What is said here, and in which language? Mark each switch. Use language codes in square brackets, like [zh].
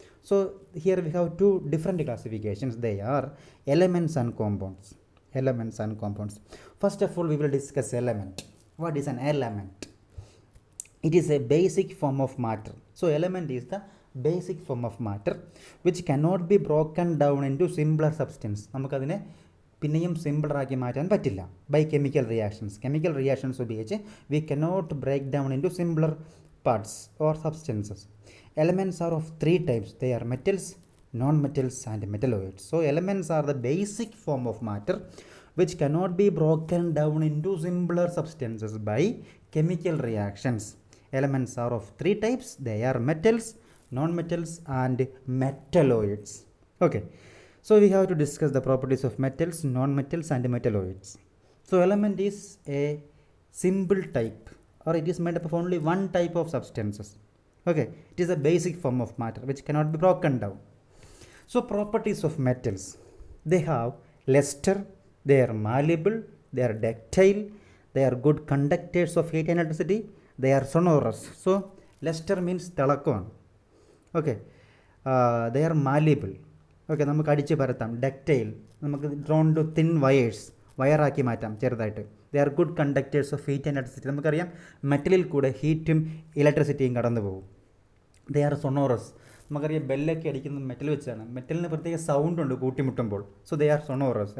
[en] So here we have two different classifications. They are elements and compounds. Elements and compounds. First of all, we will discuss element. What is an element? It is a basic form of matter. So element is the basic form of matter which cannot be broken down into simpler substance. [ml] നമുക്കതിനെ പിന്നെയും സിമ്പിളറാക്കി മാറ്റാൻ പറ്റില്ല [en] By chemical reactions ഉപയോഗിച്ച് we cannot break down into simpler parts or substances. Elements are of three types. They are metals, non-metals and metalloids. So elements are the basic form of matter which cannot be broken down into simpler substances by chemical reactions. Elements are of three types. They are metals, non-metals and metalloids. Okay. So we have to discuss the properties of metals, non-metals and metalloids. So element is a simple type, or it is made up of only one type of substances. Okay, it is a basic form of matter which cannot be broken down. So properties of metals, they have lustre, they are malleable, they are ductile, they are good conductors of heat and electricity, they are sonorous. So lustre means [ml] തിളക്കമാണ്. [en] Okay, they are malleable. [ml] Okay, നമുക്ക് അടിച്ച് പരത്താം. Ductile, നമുക്ക് [en] drawn to thin wires, [ml] വയറാക്കി മാറ്റാം ചെറുതായിട്ട്. [en] They are good conductors of heat and electricity. [ml] നമുക്കറിയാം മെറ്റലിൽ കൂടെ ഹീറ്റും ഇലക്ട്രിസിറ്റിയും കടന്നു പോകും. [en] They are sonorous. [ml] നമുക്കറിയാം ബെല്ലൊക്കെ അടിക്കുന്നത് മെറ്റൽ വെച്ചാണ്. മെറ്റലിന് പ്രത്യേക സൗണ്ട് ഉണ്ട് കൂട്ടിമുട്ടുമ്പോൾ. [en] So they are sonorous.